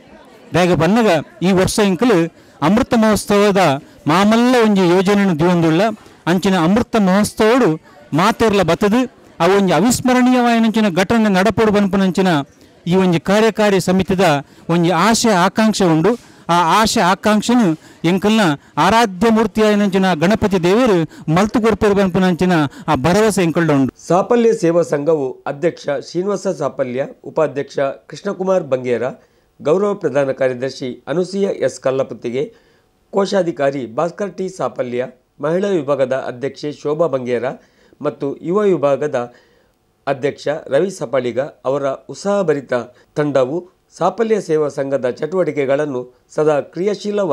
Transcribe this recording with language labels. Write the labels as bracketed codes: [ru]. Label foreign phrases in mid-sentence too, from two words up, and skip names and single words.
[tcy] ಬೇಗ ಬಂದಾಗ ಈ ವರ್ಷ ಎಂಕಲು ಅಮೃತ ಮಹೋತ್ಸವದ ಮಾಮಲ್ಲ ಒಂದು ಯೋಜನೆಯನ್ನು ದಿವಂದುಳ್ಳ ಅಂಚಿನ ಅಮೃತ ಮಹೋತ್ಸವಡು ಮಾತೆರ್ಲ ಬತ್ತದು ಆ ಒಂದು ಅವಿಸ್ಮರಣೀಯವಾಯಿನಂಚಿನ ಘಟನೆ ನಡಪಡು ಬನ್ಪನಂಚಿನ ಈ ಒಂದು ಕಾರ್ಯಕಾರಿ ಸಮಿತಿದ ಒಂದು ಆಶೆ ಆಕಾಂಕ್ಷೆ ಉಂಡು. ಆ ಆಶೆ ಆಕಾಂಕ್ಷೆನು ಎಂಕಲ್ನ ಆರಾಧ್ಯ ಮೂರ್ತಿಯಾಯಿನಂಚಿನ ಗಣಪತಿ ದೇವರು ಮಲ್ತು ಕೊರ್ಪೇರು ಬನ್ಪನಂಚಿನ ಆ ಭರವಸೆ ಎಂಕಲ್ಡ ಉಂಡು. [kn] ಸಾಫಲ್ಯ ಸೇವಾ ಸಂಘವು ಅಧ್ಯಕ್ಷ ಶ್ರೀನಿವಾಸ ಸಾಫಲ್ಯ, ಉಪಾಧ್ಯಕ್ಷ ಕೃಷ್ಣಕುಮಾರ್ ಬಂಗೇರ, ಗೌರವ ಪ್ರಧಾನ ಕಾರ್ಯದರ್ಶಿ ಅನುಸೂಯ ಎಸ್ ಕಲ್ಲಪುತ್ತಿಗೆ, ಕೋಶಾಧಿಕಾರಿ ಭಾಸ್ಕರ್ ಟಿ ಸಾಫಲ್ಯ, ಮಹಿಳಾ ವಿಭಾಗದ ಅಧ್ಯಕ್ಷೆ ಶೋಭಾ ಬಂಗೇರ ಮತ್ತು ಯುವ ವಿಭಾಗದ ಅಧ್ಯಕ್ಷ ರವಿ ಸಪಾಳಿಗ ಅವರ ಉತ್ಸಾಹಭರಿತ ತಂಡವು ಸಾಫಲ್ಯ ಸೇವಾ ಸಂಘದ ಚಟುವಟಿಕೆಗಳನ್ನು ಸದಾ ಕ್ರಿಯಾಶೀಲವಾಗಿರಿಸಲಿದೆ.